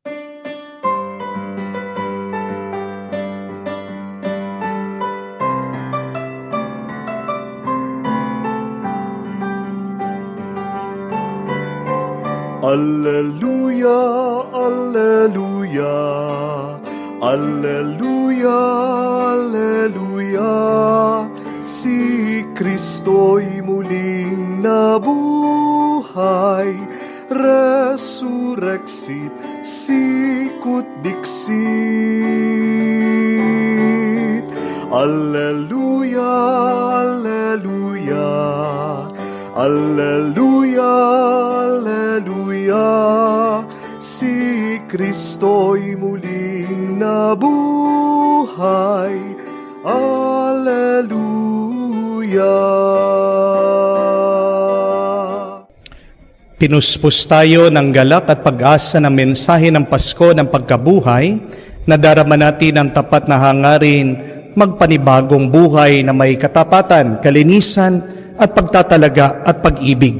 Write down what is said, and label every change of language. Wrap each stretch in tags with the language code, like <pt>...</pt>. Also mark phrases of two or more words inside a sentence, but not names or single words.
<tl>Alleluia, alleluia, alleluia, alleluia. Si Kristo'y muling nabuhay,</tl> <la>resurrexit sicut dixit.</la> <tl>Alleluia, alleluia, alleluia, alleluia, si Kristo'y muling nabuhay. Alleluia. Pinuspos tayo ng galak at pag-asa ng mensahe ng Pasko ng pagkabuhay, na darama natin ang tapat na hangarin magpanibagong buhay na may katapatan, kalinisan at pagtatalaga at pag-ibig.</tl>